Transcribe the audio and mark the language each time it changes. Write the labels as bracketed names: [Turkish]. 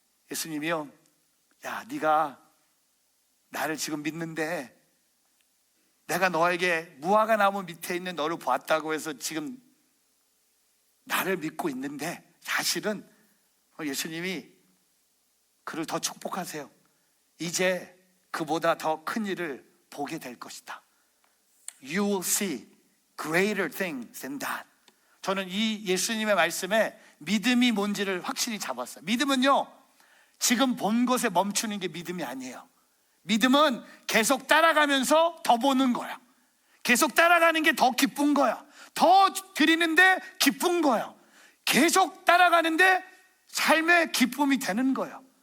[Korean] 예수님이요, 야, 네가 나를 지금 믿는데 내가 너에게 무화과 나무 밑에 있는 너를 보았다고 해서 지금 나를 믿고 있는데, 사실은 예수님이 그를 더 축복하세요. 이제 그보다 더 큰 일을 보게 될 것이다. [English] You will see greater things than that. [Korean] 저는 이 예수님의 말씀에 믿음이 뭔지를 확실히 잡았어요. 믿음은요, 지금 본 것에 멈추는 게 믿음이 아니에요. 믿음은 계속 따라가면서 더 보는 거야. 계속 따라가는 게 더 기쁜 거야. 더 드리는데 기쁜 거야. 계속 따라가는데 삶의 기쁨이 되는 거예요.